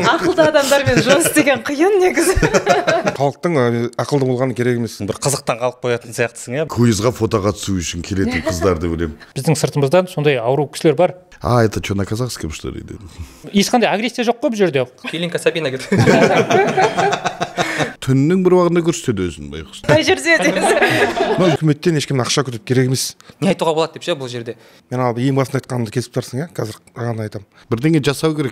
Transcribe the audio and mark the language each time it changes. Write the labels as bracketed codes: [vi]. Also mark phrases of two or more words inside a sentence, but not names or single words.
[kk] ақылды адамдармен жұмыс істеген қиын негізі. Халықтың ақылды болғаны керек емес. Бір қызықтан қалып қоятын сияқтысың, иә. Квизға фотоға түсу үшін келетін қыздарды білем. Біздің сыртымыздан сондай ауру кісілер бар. [ru] А, это что, на казахском, что ли? [kk] Ешқандай агрессия жоқ қой бұл жерде. Келинка Сабина кетті. Түннің бір уақытында көрсетеді өзін байқұс. Қай жерде десіз? Үкіметтен ешкімнен ақша күтіп керек емес. Не айтуға болады деп ше бұл жерде. Мен ал ең басында айтқанымды кесіп тұрсың, қазір ғана айтамын. Бірдеңе жасау керек.